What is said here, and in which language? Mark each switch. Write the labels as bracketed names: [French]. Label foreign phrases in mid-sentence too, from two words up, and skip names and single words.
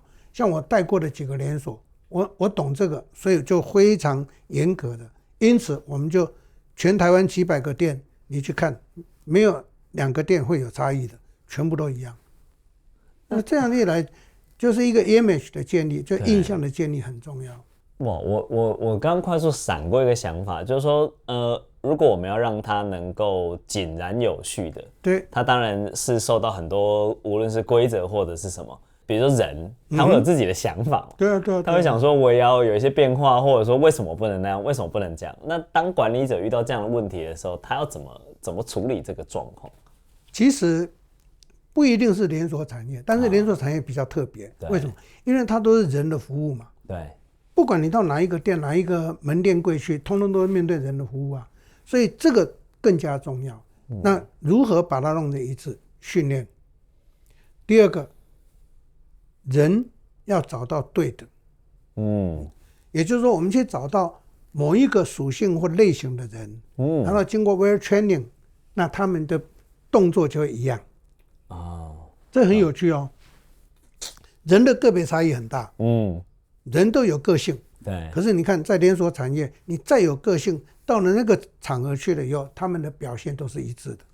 [Chinese] 像我帶過的幾個連鎖，我懂這個，所以就非常嚴格的。因此，我們就全台灣幾百個店，你去看，沒有2個店會有差異的，全部都一樣。那這樣一來，就是一個 image 的建立，就印象的建立很重要。哇，我剛快速閃過一個想法，就是說，如果我們要讓它能夠井然有序的，對，它當然是受到很多，無論是規則或者是什麼。比如說人，他會有自己的想法，對啊，他會想說我也要有一些變化，或者說為什麼不能那樣，為什麼不能這樣？那當管理者遇到這樣的問題的時候，他要怎麼處理這個狀況？其實不一定是連鎖產業，但是連鎖產業比較特別，為什麼？因為它都是人的服務嘛。對，不管你到哪一個店、哪一個門店櫃去，通通都是面對人的服務啊，所以這個更加重要。那如何把它弄得一致？訓練。第二個。人要找到對的，也就是說，我們去找到某一個屬性或類型的人，然後經過 [English] well training， [Chinese] 那他們的動作就會一樣。這很有趣哦。人的個別差異很大，人都有個性，對。可是你看，在連鎖產業，你再有個性，到了那個場合去了以後，他們的表現都是一致的。